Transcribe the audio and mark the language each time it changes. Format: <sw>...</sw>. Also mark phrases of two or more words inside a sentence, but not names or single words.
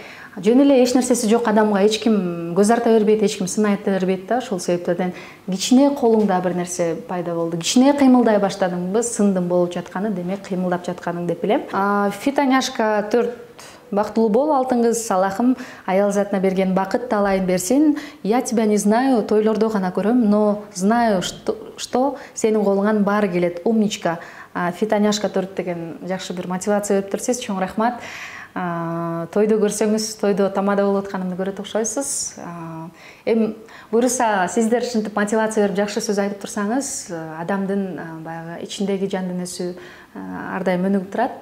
<ky>Жөн эле эч нерсеси жок адамга эч ким көз арта бербейт, эч ким сын айта бербейт да. Ошол себептерден кичине колуңда бир нерсе пайда болду, кичине кыймылдай баштадыңбы, сындын болуп жатканы, демек кыймылдап жатканың деп билем. Фитоняшка 4 бактылуу бол, алтын кыз, Аллахым аял затына берген бакыт талайын берсин.</ky> <ru>Я тебя не знаю,</ru> <ky>тойлордо гана көрөм,</ky> <ru>но знаю, что</ru> <ky>сенин колуңан баары келет. Умничка. Фитоняшка 4 деген жакшы бир мотивация берип турсуз. Чоң рахмат. Тойду көрсөңүз, тойдо тамада болуп атканымды көрөт окшойсуз. Эми буюрса сиздер ушинтип мотивация берип жакшы сөз айтып турсаңыз, адамдын баягы ичиндеги жан дүнөсү ар дайым өнүгүп турат.</ky>